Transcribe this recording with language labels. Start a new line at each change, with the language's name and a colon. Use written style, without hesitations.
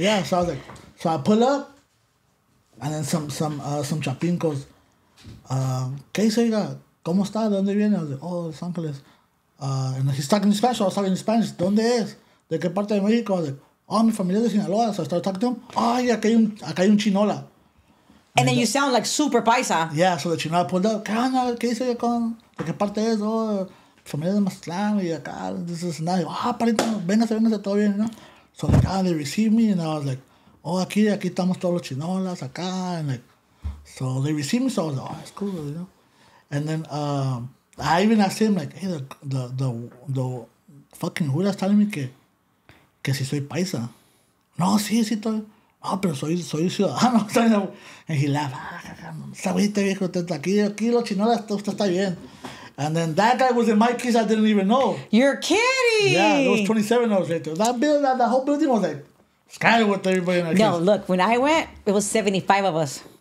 English: Yeah, so I was like, so I pull up, and then some chapín goes,
Spanish: ¿qué hizo, oiga? ¿Cómo está? ¿De dónde viene?
English: I was like, oh, Los Angeles. And he's talking in Spanish, so I was talking in Spanish.
Spanish: ¿Dónde es? ¿De qué parte de México?
English: I was like, oh,
Spanish: mi familia es de Sinaloa.
English: So I started talking to him.
Spanish: Oh, yeah, acá hay un chinola.
English: And then you sound like super paisa. Yeah, so the chinola pulled up.
Spanish: ¿Qué onda? ¿Qué hizo con? ¿De qué parte es? Oh, familia de Mazatlán y acá.
English: This is nice.
Spanish: Ah, parito, véngase, todo bien,
English: you know? So like, they received me, and I was like, oh,
Spanish: aquí estamos todos los chinolas, acá,
English: and like, so they received me, so I was like, oh, that's cool, you know? And then, I even asked him, like, hey, the fucking Judas telling me
Spanish: que si soy paisa. No, sí, estoy. No, pero soy ciudadano.
English: And he laughed.
Spanish: Sabiste, viejo, aquí los chinolas, usted está bien.
English: And then that guy was in my case, I didn't even know. You're kidding. Yeah, there was 27 of us right there. That whole building was like, sky with everybody in our No, case. look, when I went, it was 75 of us.